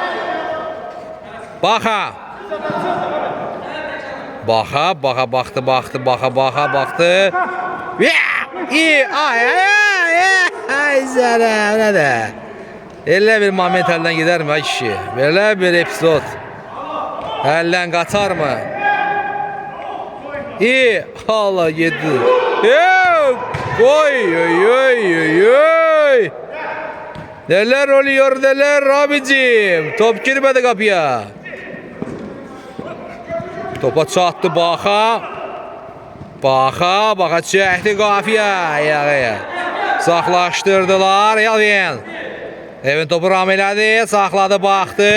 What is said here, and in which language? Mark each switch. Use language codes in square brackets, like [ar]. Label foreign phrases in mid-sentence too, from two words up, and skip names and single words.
[az] Baxa. Baxdı. Ay zərəm, nə də? Elə bir moment əldən gedər mi ay kişi? Belə bir epizod əldən qatar mı? Allah getdi. Oy. [tr] Neler oluyor neler abicim? [az] Top girmədi qapıya. Topa çatdı Baxa çəkdi qafiyə. Saxlaşdırdılar Elvin. Elvin topu ram elədi, saxladı, baxdı.